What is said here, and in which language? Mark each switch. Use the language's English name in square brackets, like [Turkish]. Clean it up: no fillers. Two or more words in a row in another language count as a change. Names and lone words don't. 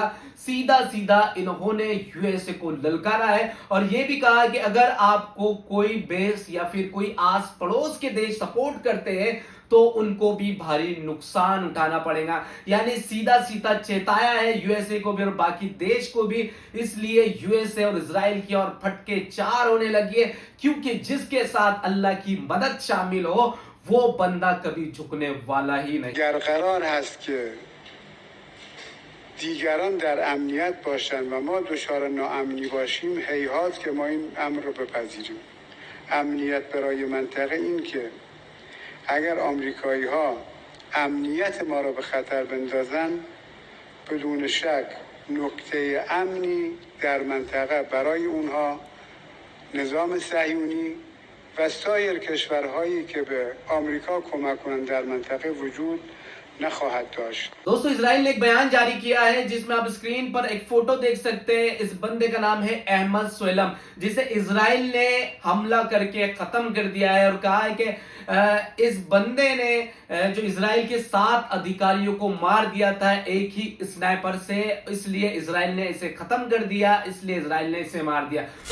[Hindi] सीधा सीधा इन्होंने यूएसए को ललकारा है और यह भी कहा कि अगर आपको कोई बेस या फिर कोई आस पड़ोस के देश सपोर्ट करते हैं तो उनको भी भारी नुकसान उठाना पड़ेगा। यानी सीधा सीधा चेताया है यूएसए को भी और बाकी देश को भी। इसलिए यूएसए और इजराइल की और फटके चार होने लगी है, क्योंकि जिसके साथ अल्लाह की मदद शामिल हो वो बंदा कभी झुकने वाला ही नहीं। [Persian] اگر قرار هست که دیگران در امنیت باشند و ما دچار ناامنی باشیم، هیهات که ما این امر رو بپذیریم. امنیت برای منطقه این که اگر آمریکایی ها امنیت ما رو به خطر بندازن، بدون شک نکته امنی در منطقه برای اونها نظام صهیونی و سایر کشورهایی که به آمریکا کمک کنند در منطقه وجود نخواهد داشت. [Hindi] दोस्तों इजराइल ने एक बयान जारी किया है जिसमें आप स्क्रीन पर एक फोटो देख सकते हैं। इस बंदे का नाम है अहमद सोलम, जिसे इजराइल ने हमला करके खत्म कर दिया है और कहा है कि इस बंदे ने जो इजराइल के 7 अधिकारियों को मार दिया था एक ही स्नाइपर से, इसलिए इजराइल ने इसे खत्म कर दिया, इसलिए इजराइल ने इसे मार दिया।